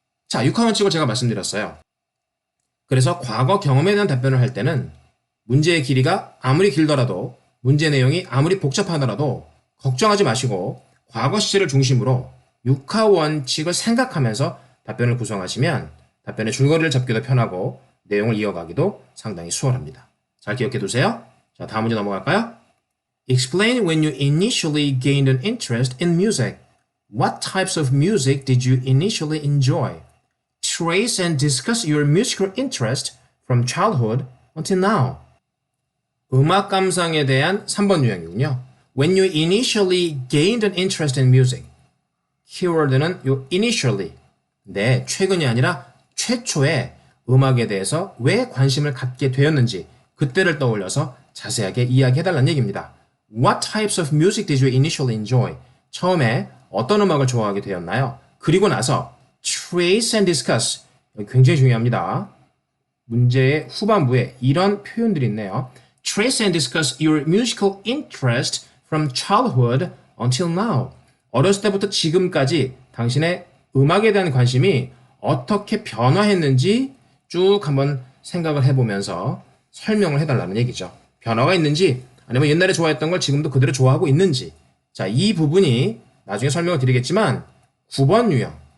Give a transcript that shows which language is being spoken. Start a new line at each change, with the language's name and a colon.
Korean: 자, 육하 원칙을 제가 말씀드렸어요. 그래서 과거 경험에 대한 답변을 할 때는 문제의 길이가 아무리 길더라도 문제 내용이 아무리 복잡하더라도 걱정하지 마시고 과거 시제를 중심으로 육하 원칙을 생각하면서 답변을 구성하시면 답변의 줄거리를 잡기도 편하고 내용을 이어가기도 상당히 수월합니다. 잘 기억해 두세요. 자, 다음 문제 넘어갈까요?
English: Explain when you initially gained an interest in music. What types of music did you initially enjoy? Trace and discuss your musical interest from childhood until now.
Korean: 음악 감상에 대한 3번 유형이군요.
English: When you initially gained an interest in music.
Korean: 키워드는 요 initially. 네, 최근이 아니라 최초에 음악에 대해서 왜 관심을 갖게 되었는지 그때를 떠올려서 자세하게 이야기해달라는 얘기입니다.
English: What types of music did you initially enjoy?
Korean: 처음에 어떤 음악을 좋아하게 되었나요? 그리고 나서
English: trace and discuss.
Korean: 굉장히 중요합니다. 문제의 후반부에 이런 표현들이 있네요.
English: Trace and discuss your musical interest from childhood until now.
Korean: 어렸을 때부터 지금까지 당신의 음악에 대한 관심이 어떻게 변화했는지 쭉 한번 생각을 해보면서 설명을 해달라는 얘기죠. 변화가 있는지 아니면 옛날에 좋아했던 걸 지금도 그대로 좋아하고 있는지. 자, 이 부분이 나중에 설명을 드리겠지만 9번 유형.